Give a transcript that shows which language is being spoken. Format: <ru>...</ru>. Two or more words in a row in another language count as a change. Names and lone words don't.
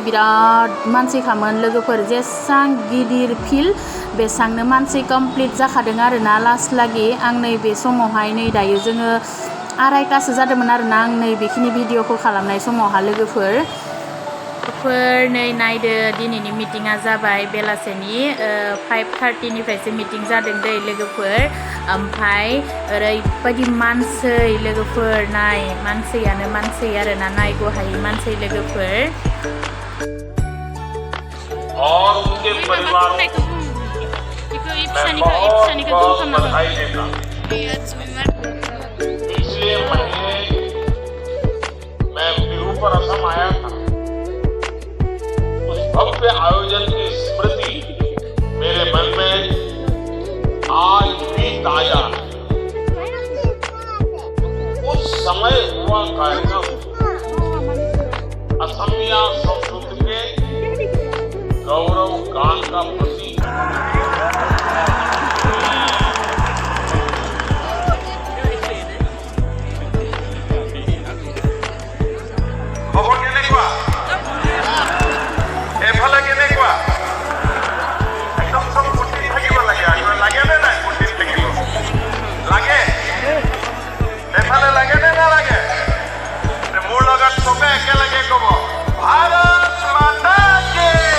<brx>बिराद मानसिखामोन लोगोफोर जेसां गिदिर फिल्ड बेसांनो मानसि कमप्लिट जाखादों आरोना लास्ट लागि आं नै बे समावहाय नै दायो जोङो 2:30 जादोंमोन आरोना आं नै बेखिनि भिडिअखौ खालामनाय समावहा लोगोफोर लोगोफोर नै नायदो दिनैनि मिटिंआ जाबाय बेलासेनि 5:30 निफ्रायसो मिटिं जादों दै लोगोफोर ओमफ्राय ओरैबायदि मानसै लोगोफोर नाय मानसैयानो मानसै आरोना नाय गहायै मानसै लोगोफोर</brx> <hi>और उनके परिवार पिछले महीने मैं बिहू पर असम आया था उस भव्य आयोजन की स्मृति मेरे मन में आज भी ताजा उस समय हुआ कार्यक्रम असमिया संस्कृति के गौरव गान का प्रतीक</hi> <as>খবৰ কেনেকুৱা এফালে কেনেকুৱা একদম সব ফুটি থাকিব লাগে আৰু লাগে নে নাই ফুটি থাকিব লাগে এফালে লাগে নে নালাগে মোৰ লগত চবে একেলগে ক'ব ভাৰত মাতা কি</as>